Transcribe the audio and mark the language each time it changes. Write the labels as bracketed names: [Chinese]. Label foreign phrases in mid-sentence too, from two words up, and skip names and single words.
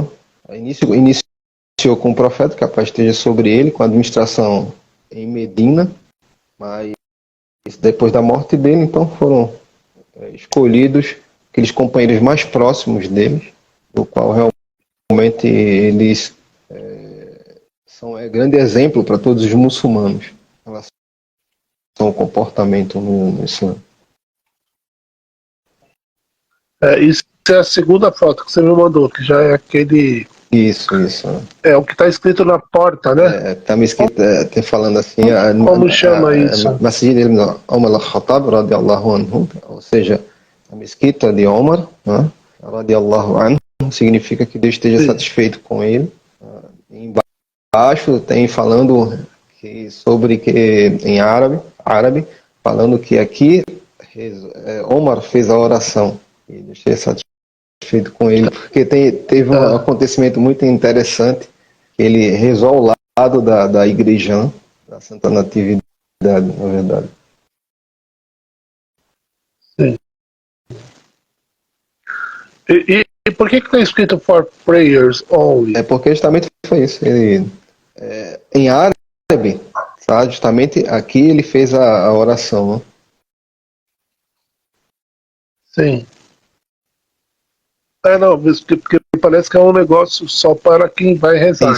[Portuguese] Iniciou com o profeta, que a paz esteja sobre ele, com a administração em Medina, mas depois da morte dele, então foram escolhidos aqueles companheiros mais próximos deles, do qual realmente eles são grande exemplo para todos os muçulmanos em relação ao comportamento no Islã. Isso é a segunda foto que você me mandou, que já é aquele... Isso. É o que está escrito na porta, né? Está me escrito, falando assim... Como chama isso? [Arabic] مسجد ابن عمر الخطاب رضي الله عنه, [Portuguese] ou seja, a mesquita de Omar, né? [Arabic] رضي الله عنه, [Portuguese] significa que Deus esteja satisfeito com ele. Embaixo tem falando sobre que, em árabe, falando que aqui Omar fez a oração, e Deus esteja satisfeito com ele, porque teve um acontecimento muito interessante, que ele rezou ao lado da igreja, da Santa Natividade, na verdade. Sim. E por que está escrito [English] for prayers only? [Portuguese] É porque justamente foi isso. Em árabe, tá? Justamente aqui ele fez a oração, né? Sim. Não, porque parece que é um negócio só para quem vai rezar,